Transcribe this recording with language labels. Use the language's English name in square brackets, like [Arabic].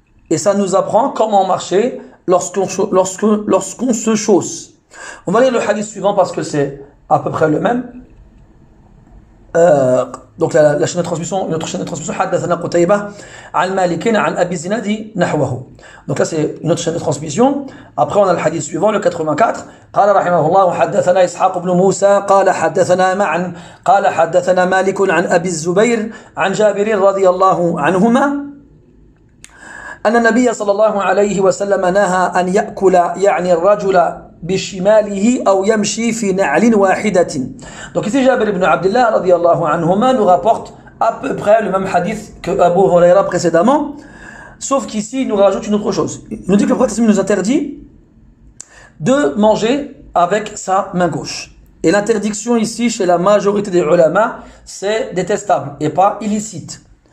[French] Et ça nous apprend comment marcher lorsqu'on se chausse. On va lire le hadith suivant parce que c'est à peu près le même. Donc la chaîne de transmission, une autre chaîne de transmission, [Arabic] حدثنا قتيبة عن مالك عن أبي الزناد نحوه. [French] Donc là c'est une autre chaîne de transmission. Après on a le hadith suivant, le 84. [Arabic] قال رحمه الله حدثنا إسحاق بن موسى قال حدثنا معا قال حدثنا مالك عن أبي الزبير عن جابر رضي الله عنهما أن النبي صلى الله عليه وسلم نهى أن يأكل يعني الرجل بشماله أو يمشي في نعل واحدة. [French] Donc ici Jabir ibn Abdullah radiyallahu anhuma nous rapporte à peu près le même hadith que Abu Hurayra précédemment, sauf qu'ici il nous rajoute une autre chose. Il nous dit que le prophète nous interdit de manger avec sa main gauche. Et l'interdiction ici chez la majorité des ulama, c'est détestable et pas illicite.